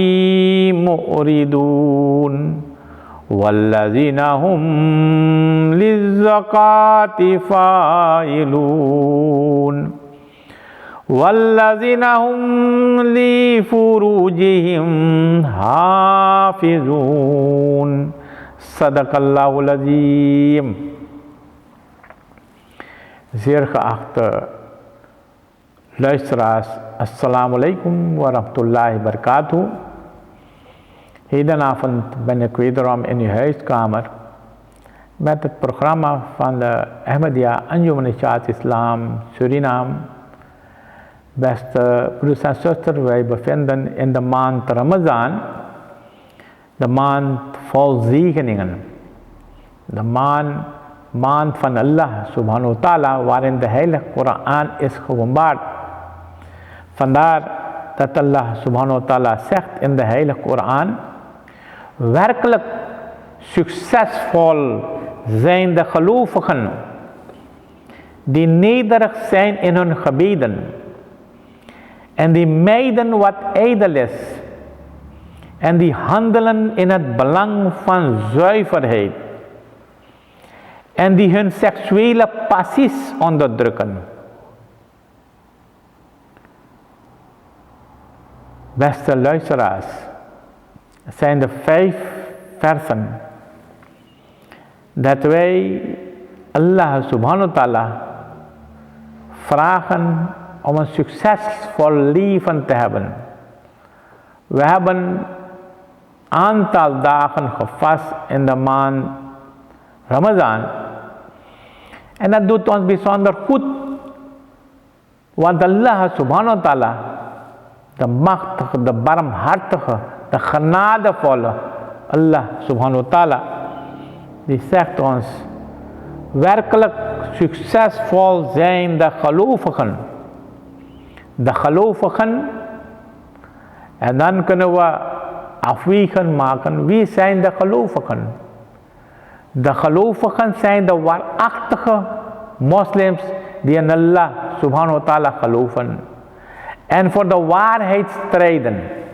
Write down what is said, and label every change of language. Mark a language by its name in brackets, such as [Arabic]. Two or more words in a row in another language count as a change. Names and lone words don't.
[Arabic] معرضون والذين هم للزكاة فاعلون والذين هم لفروجهم حافظون. صدق الله العظيم. [Dutch] Zeer geachte luisteraars, [Arabic] السلام عليكم ورحمة الله وبركاته. [Dutch] Hedenavond ben ik wederom in uw huiskamer met het programma van de Ahmadiyya Anjuman-e-Ishaat Islam Suriname. Beste broeders en zusters, wij bevinden in de maand Ramadan, de maand vol zegeningen, de maand van [Arabic] الله سبحانه وتعالى, [Dutch] waarin de heilige Koran is geopenbaard. Vandaar dat [Arabic] الله سبحانه وتعالى [Dutch] zegt in de heilige Koran: werkelijk succesvol zijn de gelovigen die nederig zijn in hun gebeden en die mijden wat ijdel is en die handelen in het belang van zuiverheid en die hun seksuele passies onderdrukken. Beste luisteraars, het zijn de 5 versen dat wij [Arabic] الله سبحانه وتعالى [Dutch] vragen om een succesvol leven te hebben. We hebben een aantal dagen gevast in de maand Ramadan. En dat doet ons bijzonder goed. [Arabic] Want الله سبحانه وتعالى, [Dutch] de machtige, de barmhartige, de genadevolle [Arabic] الله سبحانه وتعالى, [Dutch] die zegt ons: werkelijk succesvol zijn de gelovigen. De gelovigen. En dan kunnen we afwegen maken, wie zijn de gelovigen? De gelovigen zijn de waarachtige moslims die in [Arabic] الله سبحانه وتعالى [Dutch] geloven en voor de waarheid strijden.